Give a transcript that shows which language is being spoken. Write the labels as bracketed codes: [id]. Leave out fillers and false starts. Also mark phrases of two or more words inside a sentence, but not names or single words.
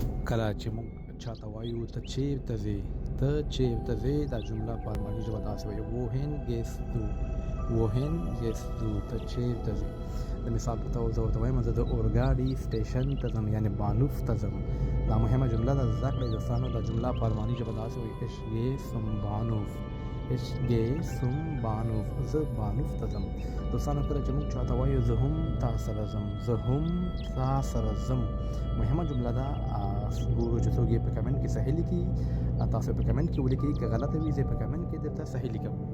[ps] کله چې موږ چاته وایو ته چیرته ځې، ته چیرته ځې، دا جمله په الماني ژبه داسې وایي [de] wohin gehst du wohin gehst du [ps] ته چیرته ځې. د مثال په توګه زه ورته وایم زه د اورګاډي سټیشن ته ځم، یعنې بانوف ته ځم. دا مهمه جمله ده، زده کړئ دوستانو. دا جمله په الماني ژبه داسې وایي [de] ich gehe zum Bahnhof ich gehe zum Bahnhof [ps] زه بانوف ته ځم. دوستانو کله چې موږ چاته وایو زه هم تا سره ځم، زه هم تا سره ځم، مهمه جمله ده. ګورو چې څوک یې په کمنټ کې صحیح لیکي. تاسو په کمنټ کې ولیکئ، که غلطه وي زه په کمنټ کې درته صحیح لیکم.